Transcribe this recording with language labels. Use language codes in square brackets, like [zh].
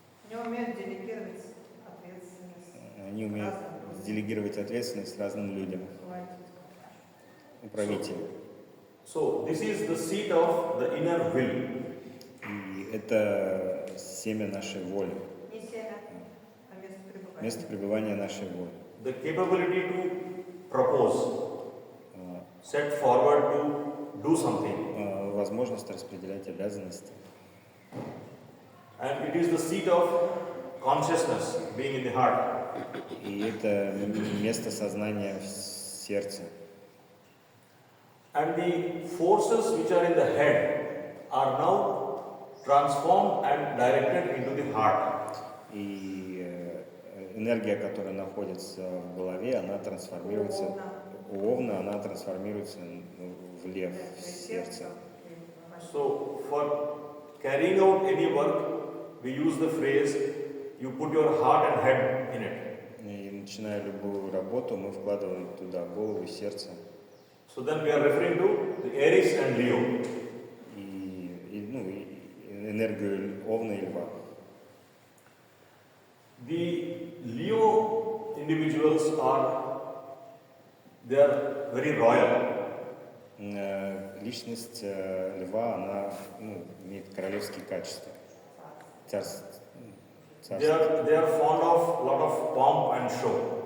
[ru] Они умеют делегировать ответственность. Они умеют делегировать ответственность разным людям. Управители. [en] So this is the seat of the inner will. [ru] И это семя нашей воли. Не семя, а место пребывания. Место пребывания нашей воли. [en] The capability to propose, set forward to do something. [ru] Возможность распределять обязанности. [en] And it is the seat of consciousness, being in the heart. [ru] И это место сознания в сердце. [en] And the forces which are in the head are now transformed and directed into the heart. [ru] И энергия, которая находится в голове, она трансформируется у Овна, она трансформируется в лев, в сердце. [en] So for carrying out any work, we use the phrase, you put your heart and head in it. [ru] И начиная любую работу, мы вкладываем туда голову и сердце. [en] So then we are referring to the Aries and Leo. [ru] И энергию Овна и Льва. [en] The Leo individuals they are very royal. [ru] Личность Льва, она имеет королевские качества. царство. [en] They are fond of lot of pomp and show.